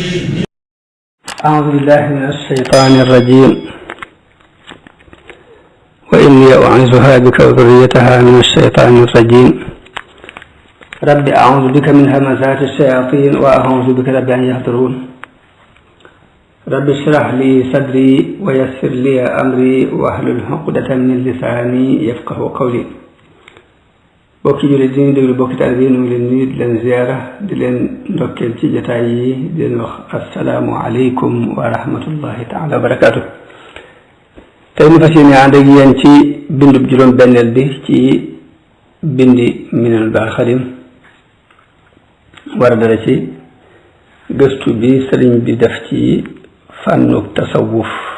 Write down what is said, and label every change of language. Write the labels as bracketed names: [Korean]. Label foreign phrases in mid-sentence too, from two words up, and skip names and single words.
[Arabic] أعوذ بالله من الشيطان الرجيم وإني أعوذها بك وذريتها من الشيطان الرجيم. رب أعوذ بك من همزات الشياطين وأعوذ بك رب أن يحضرون. رب اشرح لي صدري ويسر لي أمري واحلل عقدة من لساني يفقه قولي. [Wolof] bokki jullit di ñu déglu bokki taalibe yi ñu ngi leen nuyu di leen ziyaara di leen ndokkeel ci jotaay yi di leen wax [Arabic] السلام عليكم ورحمة الله تعالى وبركاته. [Wolof] tey ñu fas yéene ànd ak yéen ci bindub juróom benneel bi ci bindi Minanul Baaqil Qadiim war a dara ci gëstu bi sëriñ bi def ci fànnu tasawuf.